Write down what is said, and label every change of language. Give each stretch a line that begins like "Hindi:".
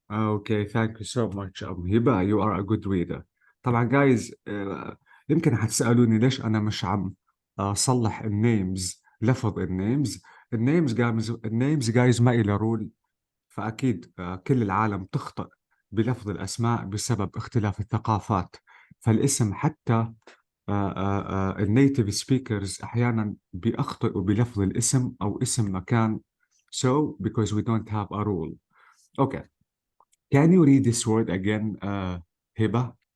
English: Okay, thank you so much Hiba, you are a good reader.
Arabic: طبعا guys يمكن هتسألوني ليش أنا مش عم أصلح النيمز، لفظ النيمز. النيمز guys ما إلى رول، فأكيد كل العالم تخطئ بلفظ الأسماء بسبب اختلاف الثقافات. فالاسم حتى النيتيف سبيكرز أحيانا بيخطئوا بلفظ الاسم أو اسم مكان.
English: So because we don't have a rule. Okay. Can you read this word again, Hiba?